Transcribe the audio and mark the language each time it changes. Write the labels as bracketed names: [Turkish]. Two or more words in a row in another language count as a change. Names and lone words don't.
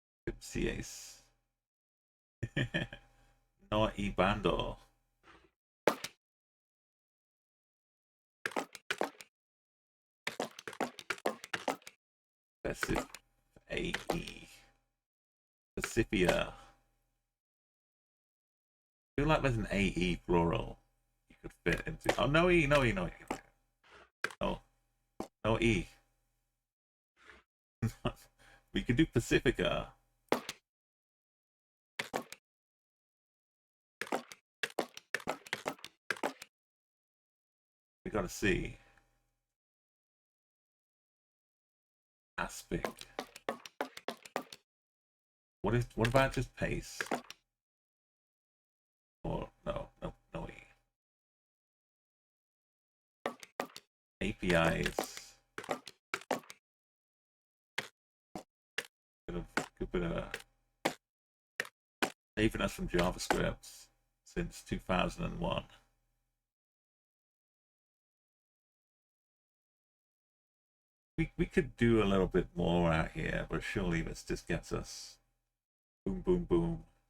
[English] Gypsies. No ibando. Pacific AE. Pacifia. I feel like there's an AE plural you could fit into. Oh, no E, no E, no E. No, no E. We could do Pacifica. We gotta see. Aspic. What about just pace? Or no, no, no E. APIs. Good bit of saving us from JavaScript since 2001. We could do a little bit more out here, but surely this just gets us boom, boom, boom.